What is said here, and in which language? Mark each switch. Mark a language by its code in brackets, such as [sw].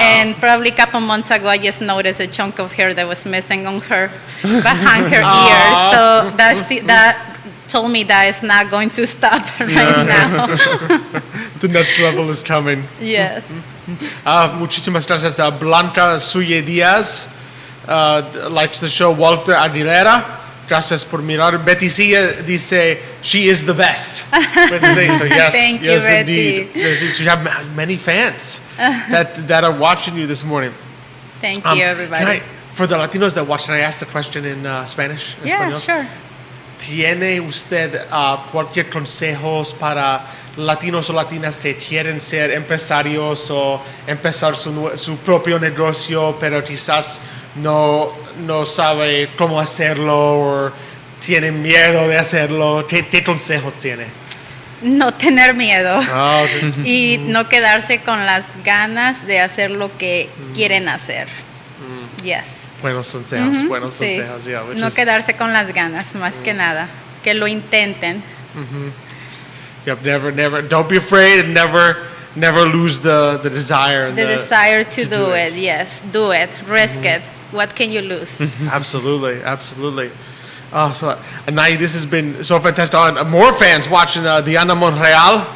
[en] And probably a couple months ago, I just noticed a chunk of hair that was missing on her, behind her ear. So that told me that it's not going to stop right now. The next level is coming. Yes. [es] Muchísimas gracias. [en] Blanca Suye Díaz likes the show. [es] Walter Aguilera, gracias por mirar. [en] Betty Cia [es] dice, [en] she is the best. So yes, thank you, Betty. Indeed. So you have many fans that are watching you this morning. Thank you, everybody. For the Latinos that watch, can I ask the question in Spanish? Yeah, sure. [es] ¿Tiene usted cualquier consejos para latinos o latinas que quieren ser empresarios o empezar su propio negocio, pero quizás no sabe cómo hacerlo o tienen miedo de hacerlo? ¿Qué consejo tiene? No tener miedo y no quedarse con las ganas de hacer lo que quieren hacer. [en] Yes. [es] Buenos consejos. [en] Yeah, [es] no quedarse con las ganas, más que nada. Que lo intenten. [en] Yep, never. Don't be afraid, and never lose the desire. The desire to do it. Yes, do it. Risk it. What can you lose? Absolutely. So Anahi, this has been so fantastic. More fans watching the Ana Monreal.